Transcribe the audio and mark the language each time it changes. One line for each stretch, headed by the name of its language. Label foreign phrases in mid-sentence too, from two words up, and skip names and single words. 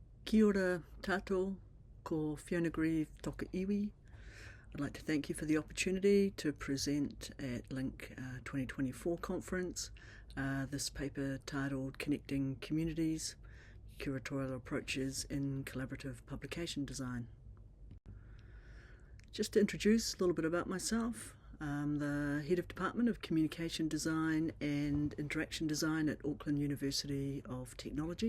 Māori: Kia ora tātou, ko Fiona Grieve toka iwi.
English: I'd like to thank you for the opportunity to present at Link 2024 conference this paper titled Connecting Communities, Curatorial Approaches in Collaborative Publication Design. Just to introduce a little bit about myself, I'm the Head of Department of Communication Design and Interaction Design at Auckland University of Technology.